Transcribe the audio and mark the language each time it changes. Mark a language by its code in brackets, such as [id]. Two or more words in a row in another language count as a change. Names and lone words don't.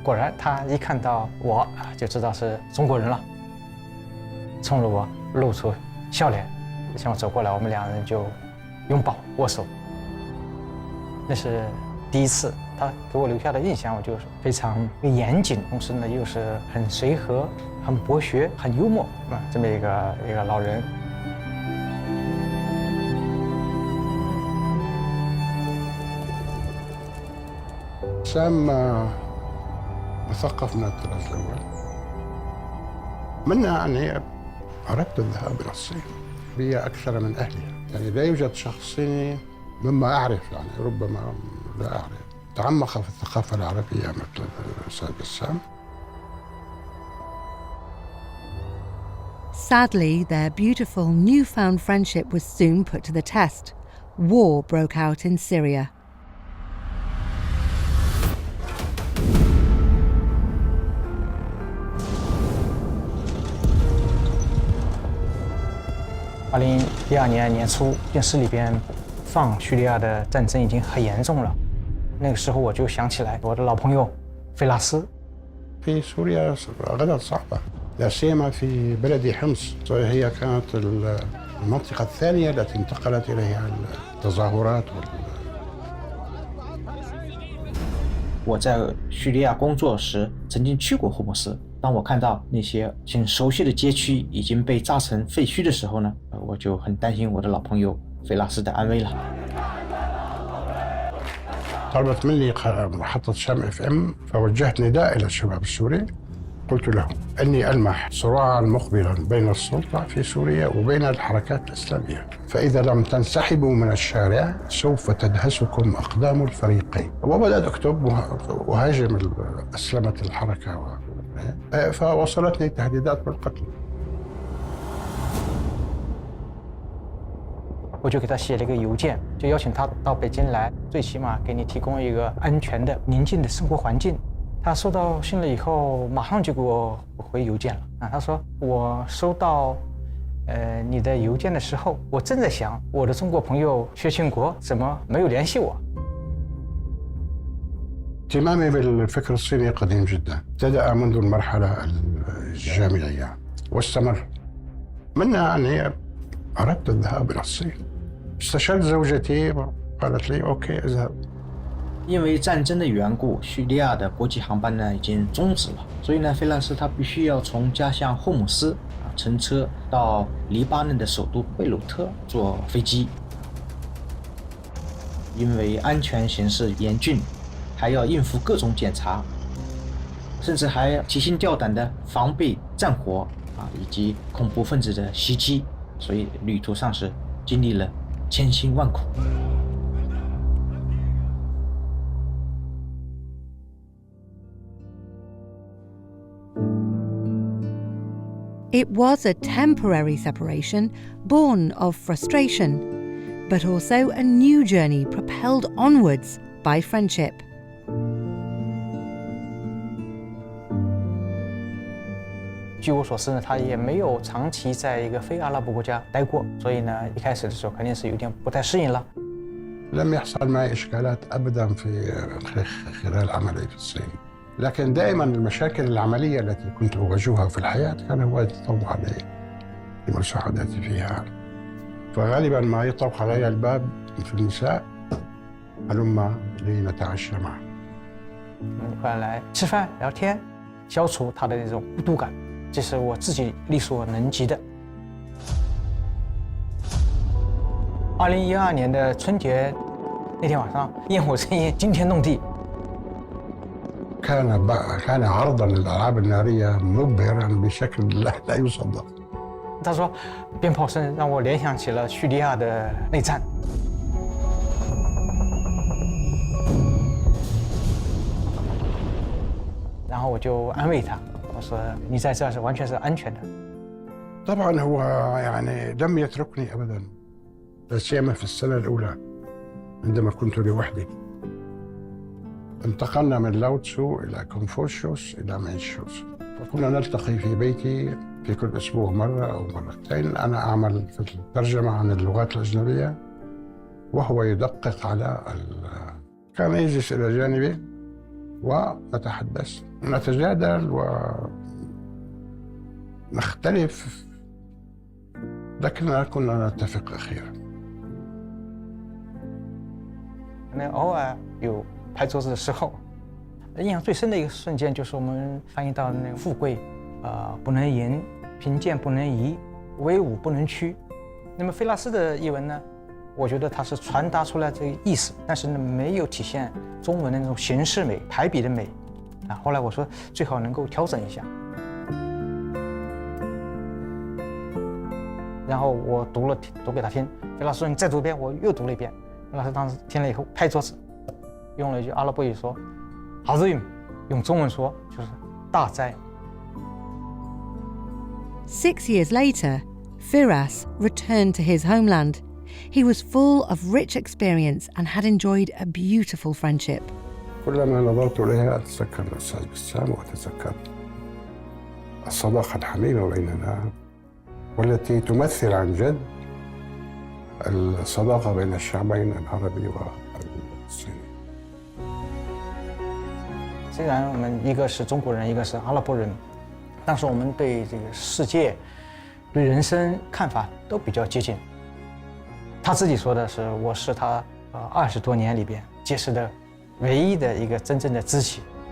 [zh] 果然，他一看到我就知道是中国人了，冲着我露出笑脸，向我走过来，我们两人就拥抱握手。那是第一次，他给我留下的印象，我就是非常严谨，同时呢又是很随和、很博学、很幽默这么一个老人。 [ar] سام مثقف من الطراز الأول. منها يعني أردت الذهاب إلى الصين. هي أكثر من أهلها، يعني لا يوجد شخص صيني مما أعرف، يعني ربما لا أعرف تعمق في الثقافة العربية مثل الأستاذ بسام. [en] Sadly, their beautiful newfound friendship was soon put to the test. War broke out in Syria. [zh] 2012 年年初，电视里边放叙利亚的战争已经很严重了。那个时候我就想起来我的老朋友费拉斯。 [ar] في سوريا غدا صعبة، لا سيما في بلد حمص، هي كانت المنطقة الثانية التي انتقلت إليها التظاهرات [zh] 我在叙利亚工作时曾经去过霍姆斯，当我看到那些挺熟悉的街区已经被炸成废墟的时候呢，我就很担心我的老朋友费拉斯的安危了。 [ar] طلبت مني محطة شام FM، فوجهت نداء إلى الشباب السوري، قلت لهم أني ألمح صراعا مقبلا بين السلطة في سوريا وبين الحركات الإسلامية، فإذا لم تنسحبوا من الشارع سوف تدهسكم أقدام الفريقين. وبدأت أكتب وهاجم أسلمة الحركة، فوصلتني تهديدات بالقتل. [zh] 我就给他写了一个邮件，就邀请他到北京来，最起码给你提供一个安全的、宁静的生活环境。他收到信了以后，马上就给我回邮件了。他说我收到你的邮件的时候，我正在想我的中国朋友薛庆国怎么没有联系我。 [ar] اهتمامي بالفكر الصيني قديم جدا، ابتدأ منذ المرحلة الجامعية واستمر. منها أني أردت الذهاب إلى الصين. استشرت زوجتي قالت لي أوكي اذهب. [zh] 因为战争的缘故，叙利亚的国际航班呢已经终止了，所以呢，费拉斯他必须要从家乡霍姆斯乘车到黎巴嫩的首都贝鲁特坐飞机。因为安全形势严峻，还要应付各种检查，甚至还提心吊胆的防备战火以及恐怖分子的袭击，所以旅途上是经历了千辛万苦。 [en] It was a temporary separation born of frustration, but also a new journey propelled onwards by friendship. [zh] 据我所知呢，他也没有长期在一个非阿拉伯国家待过，所以呢，一开始的时候肯定是有点不太适应了。 [ar] لم يحصل معي إشكالات أبدا في خلال عملي في الصين، لكن دائما المشاكل العملية التي كنت أواجهها في الحياة كان هو يتطوع علي لمساعدتي فيها، فغالبا ما يطرق علي الباب في المساء هلما لنتعشى معا. [zh] 回来吃饭聊天，消除他的那种孤独感，这是我自己力所能及的。2012年的春节那天晚上，焰火声音惊天动地。 [ar] كان عرضا للألعاب النارية مبهرا بشكل لا يصدق. [zh] 他说，鞭炮声让我联想起了叙利亚的内战。然后我就安慰他，我说你在这是完全是安全的。 [ar] طبعا هو يعني لم يتركني أبدا، لا سيما في السنة الأولى عندما كنت لوحدي. انتقلنا من لاوتسو إلى كونفوشيوس إلى مانشوس، وكنا نلتقي في بيتي في كل أسبوع مرة أو مرتين. أنا أعمل في الترجمة عن اللغات الأجنبية وهو يدقق على كان يجلس إلى جانبي ونتحدث نتجادل ونختلف لكننا كنا نتفق أخيرا. [zh] 那偶尔有拍桌子的时候，印象最深的一个瞬间就是我们翻译到那个富贵，不能淫，贫贱不能移，威武不能屈。那么菲拉斯的译文呢，我觉得它是传达出来这个意思，但是呢没有体现中文的那种形式美、排比的美。后来我说最好能够调整一下。然后我读给他听，菲拉斯说你再读一遍，我又读了一遍。菲拉斯当时听了以后拍桌子，用了一句阿拉伯语说 "Azim"， 用中文说就是大哉。 [en] 6 years later, Firas returned to his homeland. He was full of rich experience and had enjoyed a beautiful friendship. [ar] كلما نظرت إليها أتذكر الأستاذ بسام وأتذكر الصداقة الحميمة بيننا والتي تمثل عن جد الصداقة بين الشعبين العربي والصيني. [zh] 虽然我们一个是中国人，一个是阿拉伯人，但是我们对这个世界、对人生看法都比较接近。他自己说的是，我是他20多年里边结识的唯一的一个真正的知己。